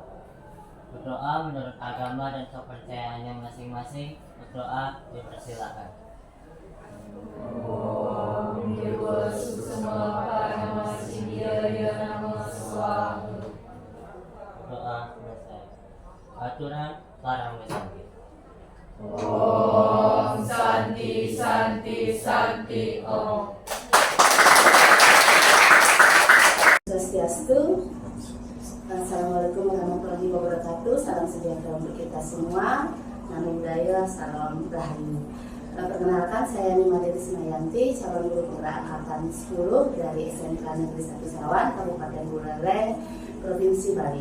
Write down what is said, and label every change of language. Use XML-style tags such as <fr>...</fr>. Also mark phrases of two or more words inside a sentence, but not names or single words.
<id>Berdoa menurut agama dan kepercayaannya masing-masing. Berdoa dipersilakan. Doa selesai. Aturan para Santi.</id> <sa>ओम् शान्ति शान्ति शान्ति ओम्.</sa> <id>Swastiastu.</id> <ar>السلام عليكم ورحمة الله وبركاته.</ar> <id>Salam sejahtera untuk kita semua.</id> <pi>Namo Buddhaya,</pi> <id>salam rahayu. Perkenalkan, saya Nima Dewi Semayanti, calon guru penggerak angkatan 10 dari SMK Negeri 1 Sawan, Kabupaten Buleleng, Provinsi Bali.</id>